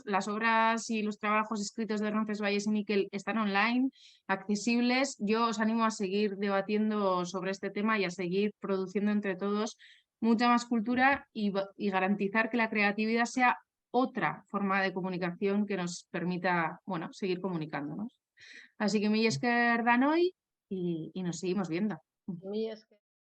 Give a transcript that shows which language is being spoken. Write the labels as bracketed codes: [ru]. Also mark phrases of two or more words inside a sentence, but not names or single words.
[es] Las obras y los trabajos escritos de Roncesvalles y Miquel están online, accesibles. Yo os animo a seguir debatiendo sobre este tema y a seguir produciendo entre todos mucha más cultura y garantizar que la creatividad sea otra forma de comunicación que nos permita, bueno, seguir comunicándonos. Así que [eu] mila esker danoi [es] y nos seguimos viendo. [eu] Mila esker.